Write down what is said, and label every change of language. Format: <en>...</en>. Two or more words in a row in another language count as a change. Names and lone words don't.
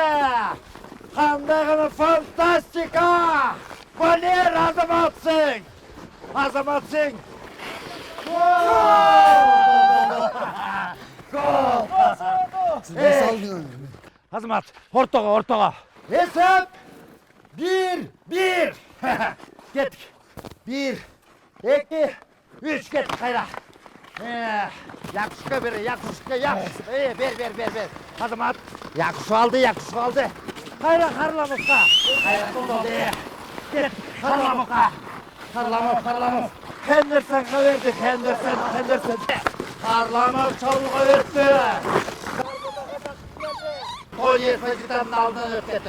<ky>Кандай гана фантастика! Валер, азаматсың! Гол! Азамат, ортого. Есеп! 1-1! Кеттік. 1, 2, 3 кеттік қайра. Якушка бер. Бер. Азамат, Якуш алды. Кайра Харламовка. Кет, Харламовка. Харламов. Хендерсонга берди, Хендерсон. Харламов чабуулга өттү. Тони Эспозитонун алдынан өтүп кетти.</ky>